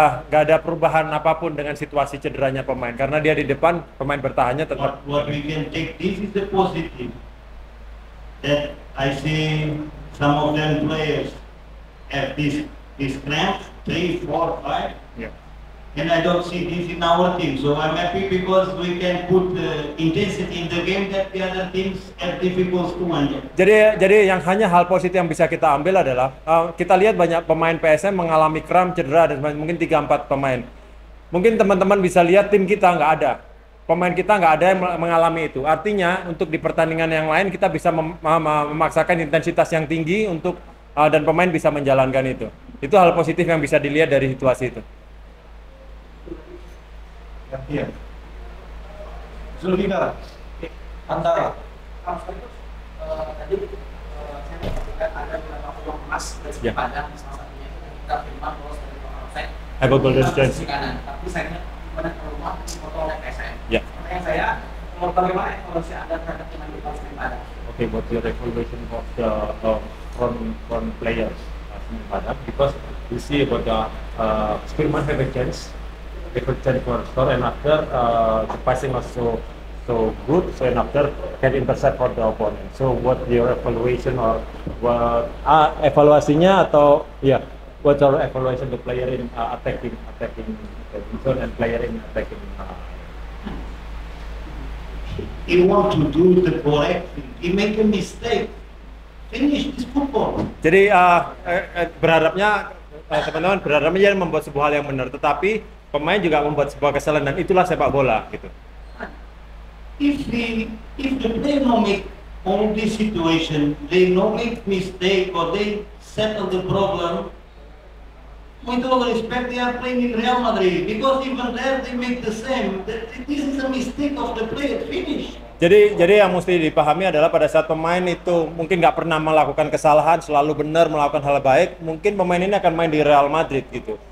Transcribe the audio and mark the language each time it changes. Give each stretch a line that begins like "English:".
Indonesian: Gak ada perubahan apapun dengan situasi cederanya pemain, karena dia di depan, pemain bertahannya tetap.
English: What we can take, this is the positive. That I see some of them players have this cramps, 3, 4, 5. Yeah. And I don't see this in our team, so I'm happy because we can put the intensity in the game that the other teams have difficult to handle.
Indonesian: Jadi yang hanya hal positif yang bisa kita ambil adalah kita lihat banyak pemain PSM mengalami kram, cedera, dan mungkin 3-4 pemain. Mungkin teman-teman bisa lihat tim kita nggak ada, pemain kita nggak ada yang mengalami itu. Artinya untuk di pertandingan yang lain kita bisa memaksakan intensitas yang tinggi untuk dan pemain bisa menjalankan itu. Itu hal positif yang bisa dilihat dari situasi itu. Iya. Zulfikar antara Tadi saya mengatakan ada beberapa peluang emas dari Padang, salah satunya itu kita terima bolos dari offside.
English: Have a golden chance.
Indonesian: Kanan, tapi sayangnya benar peluang foto oleh PSM. Ya. Pertanyaan saya, bagaimana evaluasi Anda terhadap pemain kita dari Padang?
English: Okay, what's your evaluation of the front players in Padang? Because we see about the Spirman have a chance for score, and after the passing was so good, so and after can intercept for the opponent. So what your evaluation or what
Indonesian: evaluasinya atau
English: what's your evaluation the player in attacking zone and player in attacking? He want to do the correct thing. He make a mistake. Finish this football.
Indonesian: Jadi berharapnya teman-teman berharapnya dia membuat sebuah hal yang benar, tetapi pemain juga membuat sebuah kesalahan, dan itulah sepak bola gitu.
English: If the player no make all this situation, they no make mistake or they settle the problem. With all respect, they are playing in Real Madrid because even there they make the same. This is a mistake of the player. Finish.
Indonesian: Jadi yang mesti dipahami adalah pada saat pemain itu mungkin nggak pernah melakukan kesalahan, selalu benar melakukan hal baik, mungkin pemain ini akan main di Real Madrid gitu.